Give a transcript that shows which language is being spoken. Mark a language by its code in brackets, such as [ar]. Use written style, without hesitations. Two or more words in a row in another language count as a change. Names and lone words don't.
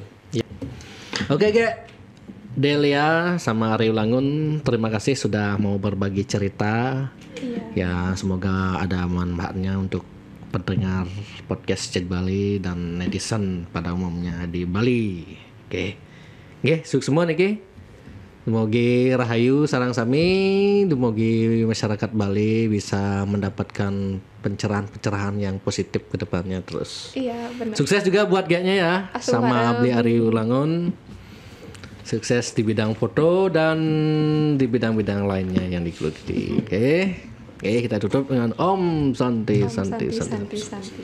[id] Oke, Delia sama Ari Ulangun, terima kasih sudah mau berbagi cerita. Ya, semoga ada manfaatnya untuk pendengar podcast Cek Bali dan netizen pada umumnya di Bali. Oke, sukses semua nih. [ban] Dumugi rahayu sareng sami, dumugi [id] masyarakat Bali bisa mendapatkan pencerahan yang positif ke depannya terus. Iya, benar. Sukses juga buat gaknya ya, sama Abdi Ari Ulangun. Sukses di bidang foto dan di bidang-bidang lainnya yang digeluti. Oke, kita tutup dengan Om Santi.